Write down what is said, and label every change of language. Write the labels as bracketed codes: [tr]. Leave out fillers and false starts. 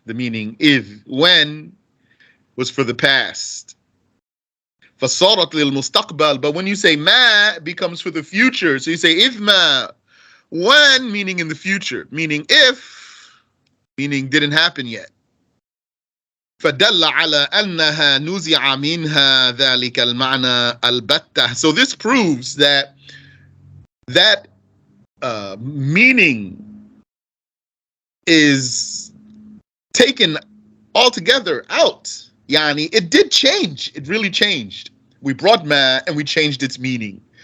[en] The meaning if, when, was for the past. [ar] فصارت للمستقبل, [en] but when you say ma, it becomes for the future. So you say if ma, when, meaning in the future, meaning if, meaning didn't happen yet. [ar] فدل على أنها نزع منها ذلك المعنى البتة. [en] So this proves that meaning is taken altogether out. Yani, it did change. It really changed. We brought ma and we changed its meaning.